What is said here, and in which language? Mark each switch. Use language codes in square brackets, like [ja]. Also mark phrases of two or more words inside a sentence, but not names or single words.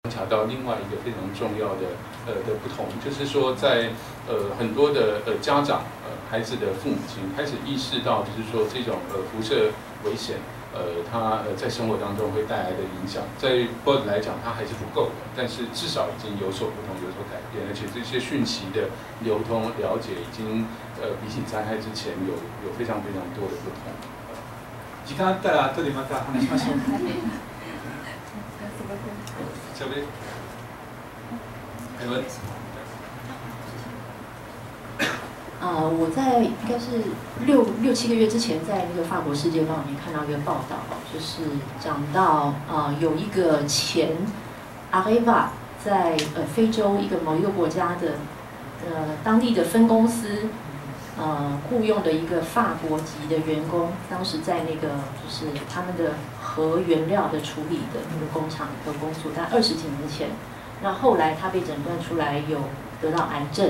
[zh] 察到另外一个非常重要的不同，就是说在很多的家长孩子的父母亲开始意识到，就是说这种辐射危险它在生活当中会带来的影响，在 BOD 来讲它还是不够的，但是至少已经有所不同，有所改变，而且这些讯息的流通了解已经比起灾害之前有非常非常多的不同。 [ja] 時間あったら後でまた話しましょう。 [zh] 小贝，海文。我在应该是六七个月之前，在那个法国《世界报》里面看到一个报道，就是讲到有一个前 Areva 在非洲某一个国家的当地的分公司雇佣的一个法国籍的员工，当时在那个就是他们的核原料的处理的那个工厂的工作，在20几年前，那后来他被诊断出来有得到癌症。